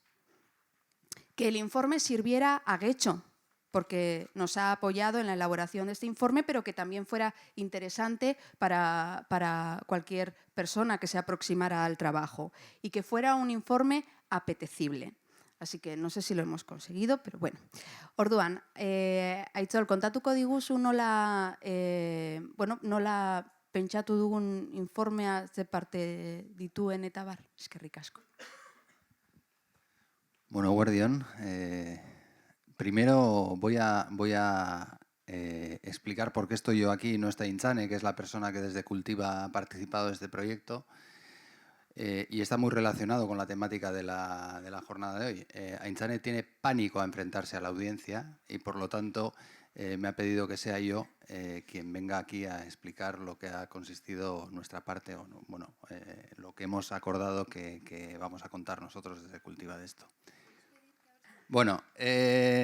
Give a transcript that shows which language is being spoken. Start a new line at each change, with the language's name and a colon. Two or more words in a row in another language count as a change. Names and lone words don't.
Spanish: Que el informe sirviera a Guecho, porque nos ha apoyado en la elaboración de este informe, pero que también fuera interesante para cualquier persona que se aproximara al trabajo y que fuera un informe apetecible. Así que no sé si lo hemos conseguido, pero bueno.
Basque: Orduan, Aitzol, kontatuko diguzu nola pentsatu dugun informea ze parte dituen eta bar. Eskerrik asko.
Spanish: Bueno, Guardión, primero voy a explicar por qué estoy yo aquí y no está Inchane, que es la persona que desde Cultiva ha participado de este proyecto, y está muy relacionado con la temática de la jornada de hoy. Inchane tiene pánico a enfrentarse a la audiencia y, por lo tanto, me ha pedido que sea yo quien venga aquí a explicar lo que ha consistido nuestra parte, o no, bueno, lo que hemos acordado que vamos a contar nosotros desde Cultiva de esto.